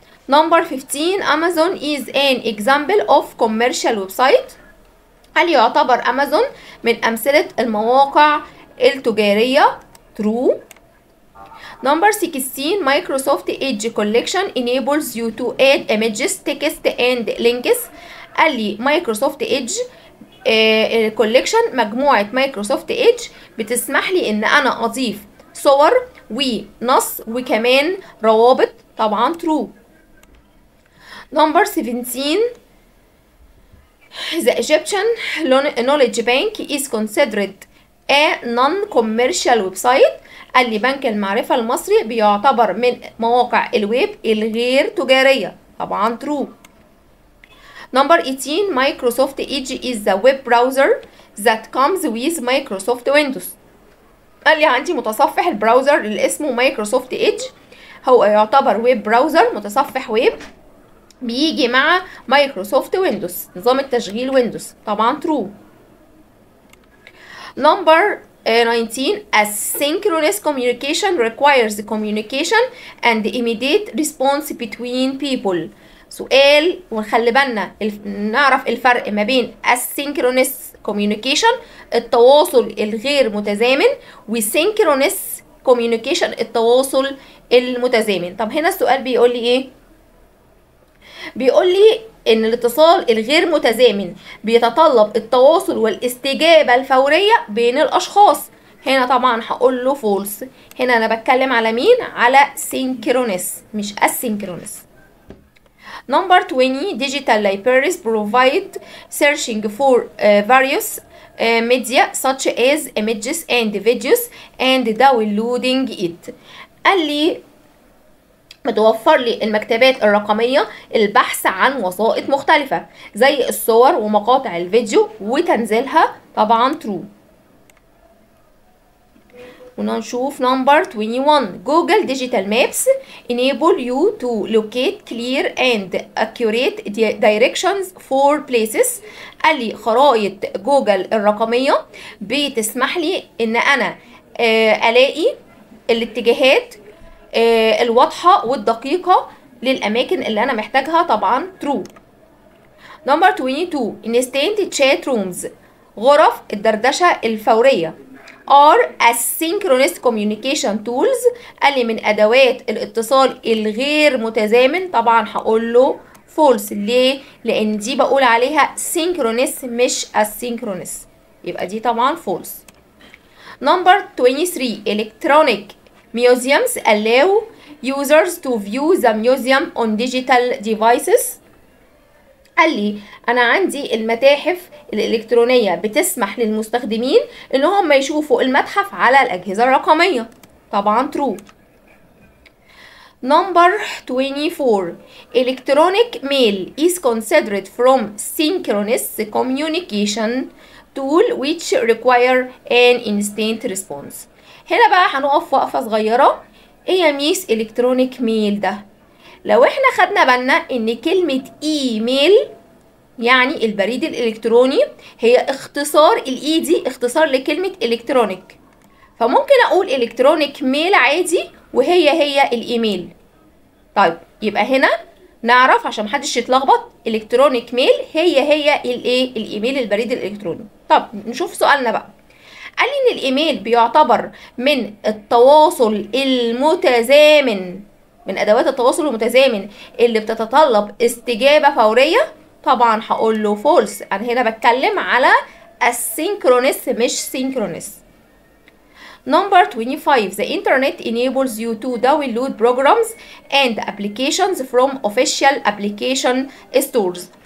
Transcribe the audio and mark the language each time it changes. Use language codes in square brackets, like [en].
[en] Number 15, Amazon is an example of commercial website. [ar] هل يعتبر أمازون من أمثلة المواقع التجارية؟ True. [en] Number 16, Microsoft Edge collection enables you to add images, text and links. [ar] قال لي مايكروسوفت ايدج كوليكشن، مجموعة مايكروسوفت ايدج بتسمح لي ان انا اضيف صور ونص وكمان روابط. طبعا true. [en] Number 17, the Egyptian Knowledge Bank is considered a non-commercial website. [ar] قال لي بنك المعرفة المصري بيعتبر من مواقع الويب الغير تجارية. [en] طبعا true. Number 18, Microsoft Edge is the web browser that comes with Microsoft Windows. [ar] قال لي عندي متصفح البراوزر اللي اسمه مايكروسوفت ايدج، هو يعتبر ويب براوزر، متصفح ويب بيجي مع مايكروسوفت ويندوز، نظام التشغيل ويندوز. طبعا true. [en] Number 19, asynchronous communication requires communication and immediate response between people. [ar] سؤال، ونخلي بالنا نعرف الفرق ما بين [en] asynchronous communication [ar] التواصل الغير متزامن و [en] synchronous communication [ar] التواصل المتزامن. طب هنا السؤال بيقول لي ايه؟ بيقول لي ان الاتصال الغير متزامن بيتطلب التواصل والاستجابة الفورية بين الاشخاص. هنا طبعا هقول له false. هنا انا بتكلم على مين؟ على synchronous مش asynchronous. [en] Number 20, digital libraries provide searching for various media such as images and videos and downloading it. [ar] قال لي بتوفر لي المكتبات الرقمية البحث عن وسائط مختلفة زي الصور ومقاطع الفيديو وتنزيلها. طبعا true. [en] ونشوف number 21, Google Digital Maps enable you to locate clear and accurate directions for places. [ar] قال لي خرائط جوجل الرقمية بتسمح لي ان انا الاقي الاتجاهات الواضحة والدقيقة للأماكن اللي أنا محتاجها. طبعا true. [en] Number 22, instant chat rooms [ar] غرف الدردشة الفورية [en] are asynchronous communication tools. [ar] قال لي من أدوات الاتصال الغير متزامن. طبعا هقول له false. ليه؟ لأن دي بقول عليها synchronous مش asynchronous، يبقى دي طبعا false. [en] Number 23, electronic museums allow users to view the museum on digital devices. [ar] قال لي انا عندي المتاحف الالكترونيه بتسمح للمستخدمين ان هم يشوفوا المتحف على الاجهزه الرقميه. طبعا true. [en] Number 24, electronic mail is considered from synchronous communication tool which require an instant response. [ar] هنا بقى هنقف وقفه صغيره. ايه يا ميس الكترونيك ميل ده؟ لو احنا خدنا بالنا ان كلمه ايميل يعني البريد الالكتروني هي اختصار، الاي دي اختصار لكلمه الكترونيك، فممكن اقول الكترونيك ميل عادي وهي الايميل. طيب يبقى هنا نعرف عشان محدش يتلخبط، الكترونيك ميل هي الايه؟ الايميل البريد الالكتروني. طب نشوف سؤالنا بقى. قال لي ان الايميل بيعتبر من التواصل المتزامن، من ادوات التواصل المتزامن اللي بتتطلب استجابه فوريه. طبعا هقول له فولس. انا هنا بتكلم على [en] asynchronous مش synchronous. Number 25 the internet enables you to download programs and applications from official application stores.